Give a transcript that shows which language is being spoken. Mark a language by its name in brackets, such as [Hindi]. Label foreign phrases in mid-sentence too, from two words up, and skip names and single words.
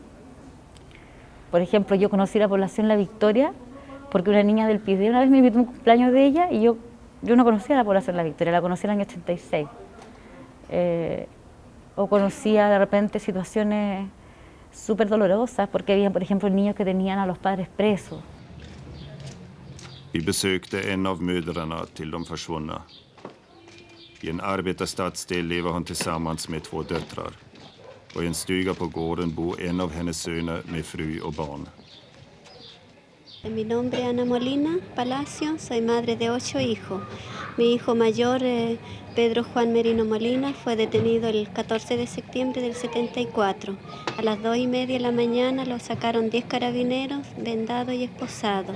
[Spanish] Por ejemplo, yo conocí la población La Victoria, porque una niña del Pide una vez me invitó a un cumpleaños de ella y yo no conocía la población La Victoria, la conocí en el año 86. O conocía de repente situaciones súper dolorosas, porque había, por ejemplo, niños que tenían a los padres presos. [Swedish] Vi besökte en av mödrarna till de försvunna. I en arbetarstadsdel lever hon tillsammans med 2 döttrar. Och i en stuga på gården bor en av hennes söner med fru och barn. [Spanish] Mi nombre es Ana Molina Palacio, soy madre de 8 hijos. Mi hijo mayor, Pedro Juan Merino Molina, fue detenido el 14 de septiembre del 74. A las 2:30 de la mañana lo sacaron 10 carabineros, vendado y esposado.